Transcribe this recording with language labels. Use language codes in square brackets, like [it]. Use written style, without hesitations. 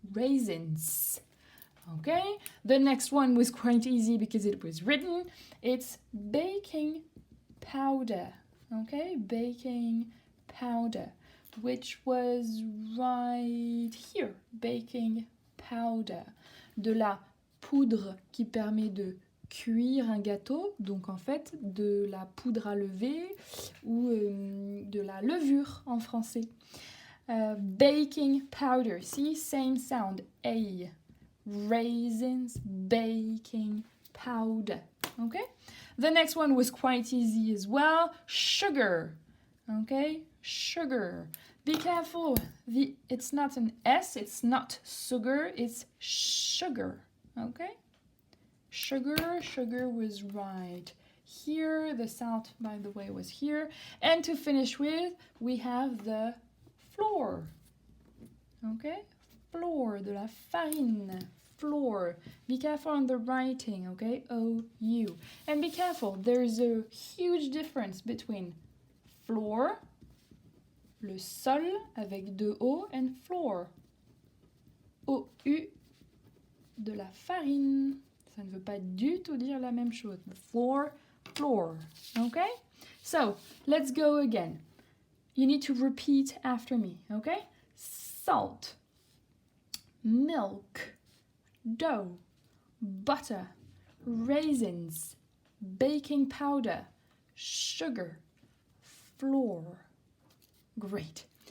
[en] Raisins. Okay? The next one was quite easy because it was written. It's baking powder. Okay, baking powder, which was right here, baking powder. [fr] De la poudre qui permet de cuire un gâteau, donc en fait de la poudre à lever ou de la levure en français. [en] Baking powder, see, same sound, A. Raisins, baking powder, okay? The next one was quite easy as well. Sugar. Okay? Sugar. Be careful. It's not an S. It's not sugar. It's sugar. Okay? Sugar was right here. The salt, by the way, was here. And to finish with, we have the flour. Okay? Flour, [fr] de la farine. [en] Flour. Be careful on the writing, okay? O-U. And be careful, there's a huge difference between floor, [fr] le sol avec deux O, [en] and flour. [fr] O-U, de la farine. Ça ne veut pas du tout dire la même chose. [en] Floor, floor. Okay? So, let's go again. You need to repeat after me, okay? Salt, milk, dough, butter, raisins, baking powder, sugar, flour. Great.